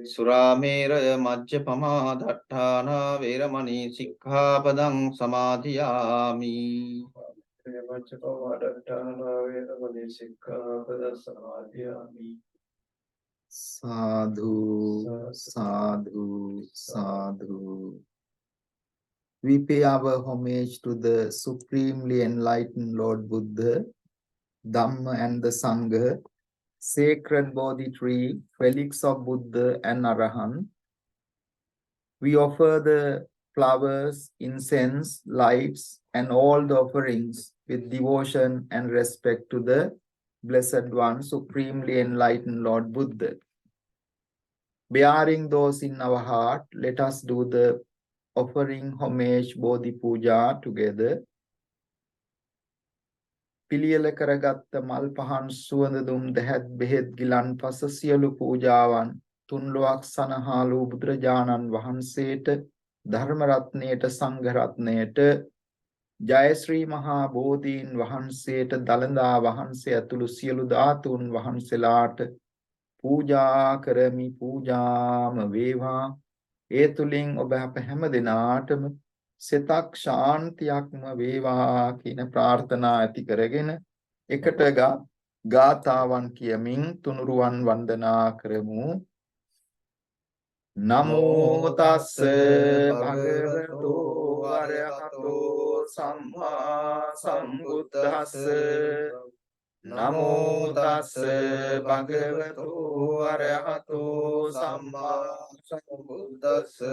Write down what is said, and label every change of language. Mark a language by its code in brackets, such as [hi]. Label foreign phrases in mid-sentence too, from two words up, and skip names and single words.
[pi] සුරාමේරය මජ්ජපමා දට්ඨානා වේරමණී සික්ඛාපදං සමාදියාමි. මච්චපවඩට්ඨානා වේරමණී සික්ඛාපදං සමාදියාමි. Sadhu, sadhu, sadhu. [en] We pay our homage to the supremely enlightened Lord Buddha, Dhamma and the Sangha, sacred Bodhi tree, relics of Buddha and Arahant. We offer the flowers, incense, lights, and all the offerings with devotion and respect to the Blessed One, supremely enlightened Lord Buddha. Bearing those in our heart, let us do the offering homage Bodhi Pooja together. [si] පිළියෙල කරගත්ත මල් පහන් සුවඳ දුම් දැහැත් බෙහෙත් ගිලන් පස සියලු පූජාවන් තුන්ලොවක් සනහාලු බුදුරජාණන් වහන්සේට ධර්ම රත්නයට සංඝ රත්නයට ජය ශ්‍රී මහා බෝධීන් වහන්සේට දළදා වහන්සේ ඇතුළු සියලු ධාතුන් වහන්සේලාට පූජා කරමි. පූජාම වේවා. ඒ තුලින් ඔබ අප හැම දිනාටම සිතක් ශාන්තියක්ම වේවා කියන ප්‍රාර්ථනා ඇති කරගෙන එකට ගාථාවන් කියමින් තුනුරුවන් වන්දනා කරමු. [pi] නමෝ තස්ස භගවතු අරහතෝ සම්මා සම්බුද්දස්ස. නමෝ තස්ස භගවතු අරහතෝ සම්මා සම්බුද්දස්ස.